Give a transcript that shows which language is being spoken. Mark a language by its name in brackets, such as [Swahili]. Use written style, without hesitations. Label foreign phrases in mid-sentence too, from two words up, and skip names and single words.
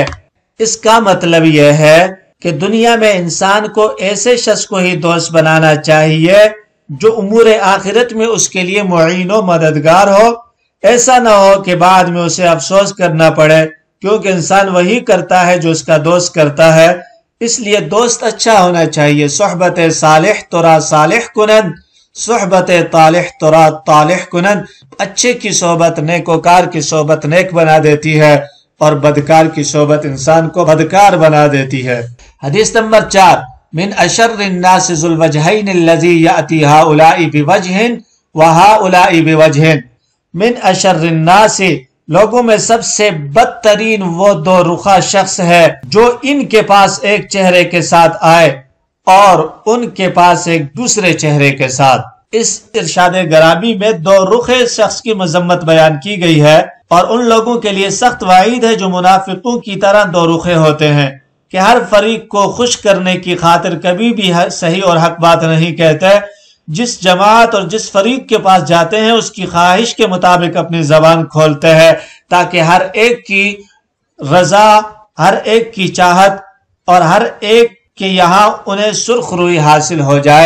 [Urdu] اس کا مطلب یہ ہے کہ دنیا میں انسان کو ایسے شخص کو ہی دوست بنانا چاہیے جو امور آخرت میں اس کے لیے معین و مددگار ہو۔ ایسا نہ ہو کہ بعد میں اسے افسوس کرنا پڑے، کیونکہ انسان وہی کرتا ہے جو اس کا دوست کرتا ہے۔ اس لیے دوست اچھا ہونا چاہیے۔ [Persian] صحبت صالح ترا صالح کنند، صحبت طالح ترا طالح کنند، [Urdu] اچھے کی صحبت نیکوکار کی صحبت نیک بنا دیتی ہے اور بدکار کی صحبت انسان کو بدکار بنا دیتی ہے۔ حدیث نمبر 4، [Arabic] من اشر الناس ذو الوجہین الذی یأتی ہؤلاء بوجہ وہؤلاء بوجہ۔ من اشر الناس، [Urdu] لوگوں میں سب سے بدترین وہ دو رخا شخص ہے جو ان کے پاس ایک چہرے کے ساتھ آئے اور ان کے پاس ایک دوسرے چہرے کے ساتھ۔ اس ارشاد گرامی میں دو رخے شخص کی مذمت بیان کی گئی ہے اور ان لوگوں کے لیے سخت وعید ہے جو منافقوں کی طرح دو رخے ہوتے ہیں کہ ہر فریق کو خوش کرنے کی خاطر کبھی بھی صحیح اور حق بات نہیں کہتے، جس جماعت اور جس فریق کے پاس جاتے ہیں اس کی خواہش کے مطابق اپنی زبان کھولتے ہیں تاکہ ہر ایک کی رضا، ہر ایک کی چاہت اور ہر ایک کے یہاں انہیں سرخ روئی حاصل ہو جائے۔